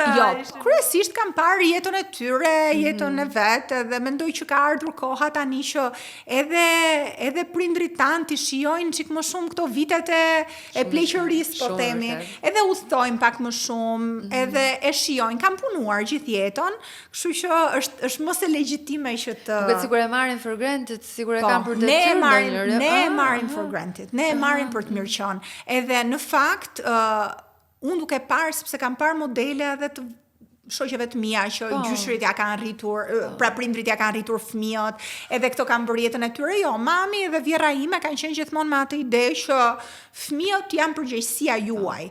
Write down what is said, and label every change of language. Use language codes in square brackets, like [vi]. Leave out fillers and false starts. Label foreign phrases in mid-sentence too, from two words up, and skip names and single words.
[sq] kryesisht kam parë jetën e tyre, jetën e vetë, dhe mendoj që ka ardhur koha tani që edhe prindrit tanë të shijojnë çik më shumë këto vitet e pleqërisë, po themi, edhe udhtojnë pak më shumë, edhe e shijojnë. Kam punuar gjithë jetën, kështu që është mos e legjitime që të duket sikur e marrin [en] for granted, [sq] sikur e kanë për detyrë. Ne e marrim [en] for granted. [sq] Ne e marrim për të mirë qenë. Edhe në fakt unë duke parë, sepse kam parë modele edhe të shoqeve të mia që gjyshrit ja kanë rritur, pra prindrit ja kanë rritur fëmijët, edhe këto kanë bërë jetën e tyre. Jo, mami dhe vjera ime kanë qenë gjithmonë me atë ide që fëmijët janë përgjegjësia juaj.